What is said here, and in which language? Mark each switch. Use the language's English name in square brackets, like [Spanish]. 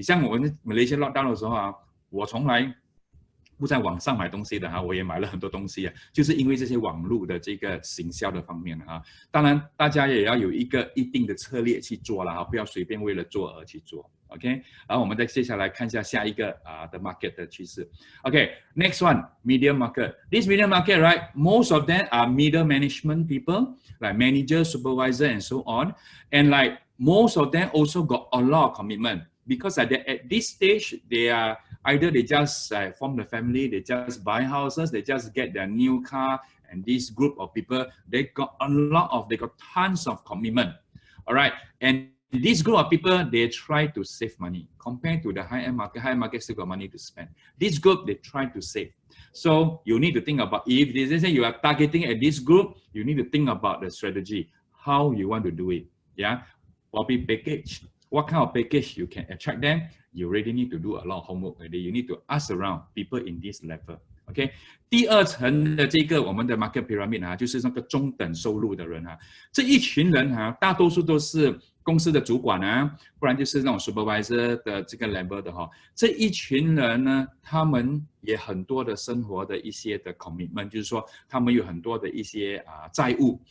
[Chinese] 像我们Malaysia lockdown的时候我从来不在网上买东西的我也买了很多东西就是因为这些网络的这个行销的方面当然大家也要有一个一定的策略去做了不要随便为了做而去做。 OK， 然后我们再接下来看一下下一个的 market 的趋势。 [English] OK， next one, medium market. This medium market, right? Most of them are middle management people, like manager, supervisor, and so on. And like most of them also got a lot of commitment because at this stage, they are either they just form the family, they just buy houses, they just get their new car, and this group of people, they got tons of commitment. All right, and this group of people, they try to save money compared to the high-end market. High market still got money to spend. This group, they try to save. So you need to think about, if they say you are targeting at this group, you need to think about the strategy, how you want to do it. Yeah, probably package. What kind of package you can attract them? You really need to do a lot of homework already. You need to ask around people in this level. [Chinese] OK， 第二层的这个我们的 market pyramid 就是那个中等收入的人这一群人大多数都是公司的主管不然就是那种 supervisor 的这个 level 的这一群人呢，他们也很多的生活的一些的 commitment， 就是说他们有很多的一些债务。